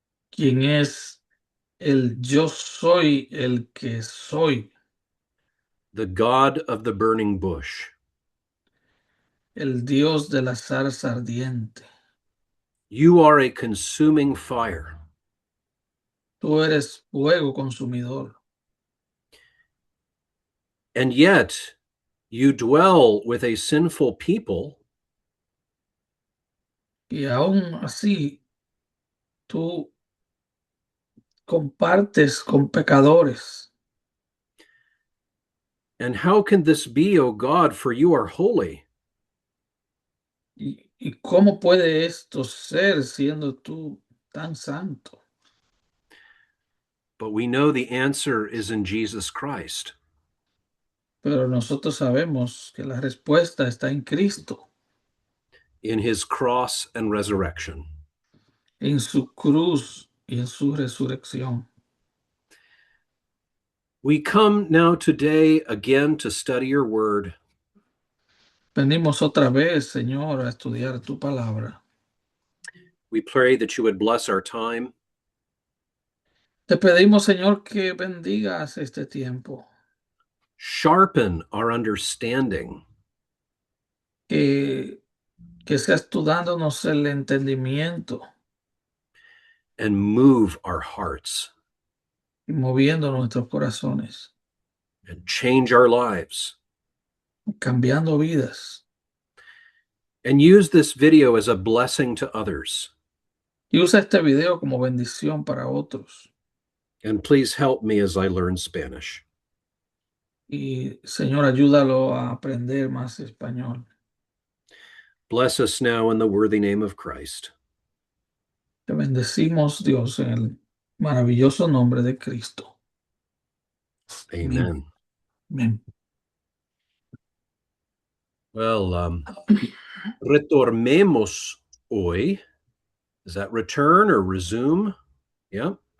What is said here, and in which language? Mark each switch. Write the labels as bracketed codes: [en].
[es] quien es el yo soy el que soy, [en] the God of the burning bush. [es] el Dios de la zarza ardiente. [en] You are a consuming fire, [es] Tú eres fuego consumidor. [en] and yet you dwell with a sinful people [es] Y aún así, tú compartes con pecadores. [en] and how can this be, O God, for you are holy? [es] ¿Y cómo puede esto ser siendo tú tan santo? [en] But we know the answer is in Jesus Christ. [es] Pero nosotros sabemos que la respuesta está en Cristo, [en] In his cross and resurrection. [es] en su cruz y en su resurrección. [en] We come now today again to study your word. [es] Venimos otra vez, Señor, a estudiar tu palabra. [en] We pray that you would bless our time. [es] Te pedimos, Señor, que bendigas este tiempo, [en] Sharpen our understanding. [es] que, que seas tú dándonos el entendimiento [en] And move our hearts [es] y moviendo nuestros corazones, [en] and change our lives. [es] cambiando vidas. [en] And use this video as a blessing to others. [es] Y usa este video como bendición para otros. [en] And please help me as I learn Spanish. [es] Y Señor, ayúdalo a aprender más español. [en] Bless us now in the worthy name of Christ. [es] Te bendecimos, Dios, en el maravilloso nombre de Cristo. Amén. [en] Amen. [es] Amén. Well, retornemos hoy. [en] Is that return or resume? Yeah.